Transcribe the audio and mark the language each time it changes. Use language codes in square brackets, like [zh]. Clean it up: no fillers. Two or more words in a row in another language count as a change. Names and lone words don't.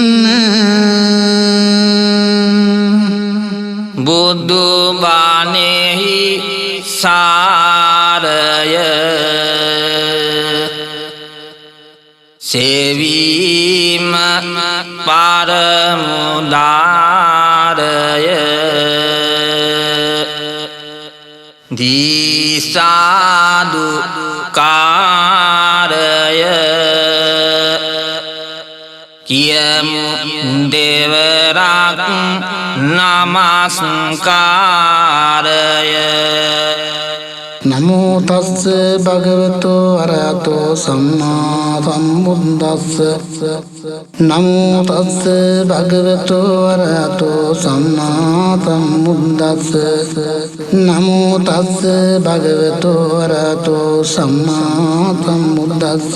[si] බුදු බණෙහි සාරය සේවීම පරමුදාරය දීසාදු කාරය කියමු දෙවරක් නමස්කාරය [pi] නමෝ තස්ස භගවතු අරහතෝ සම්මා සම්බුද්දස්ස නමෝ තස්ස භගවතු අරහතෝ සම්මා සම්බුද්දස්ස නමෝ තස්ස භගවතු අරහතෝ සම්මා සම්බුද්දස්ස